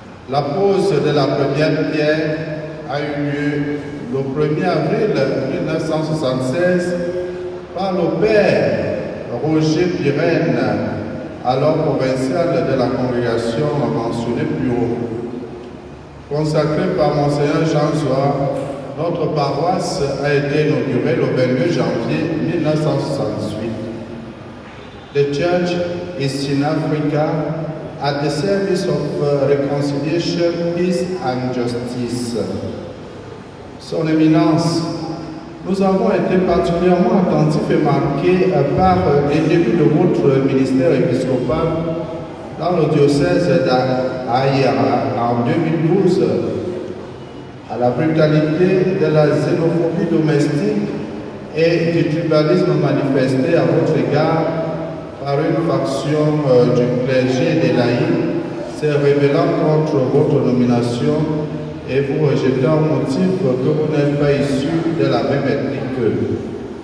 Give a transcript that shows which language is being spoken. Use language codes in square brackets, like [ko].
[fr] La pose de la première pierre a eu lieu le 1er avril 1976 par le père Roger Pirenne, alors provincial de la congrégation mentionnée plus haut. Consacrée par Monseigneur Jean Zoua, notre paroisse a été inaugurée le 22 janvier 1968. [en] The church is in Africa at the service of reconciliation, peace and justice. [fr] Son Éminence, nous avons été particulièrement attentifs et marqués par les débuts de votre ministère épiscopal dans le diocèse d'Aïra en 2012, à la brutalité de la xénophobie domestique et du tribalisme manifesté à votre égard par une faction du clergé et des laïcs, se révélant contre votre nomination et vous rejetant au motif que vous n'êtes pas issu de la même ethnie qu'eux.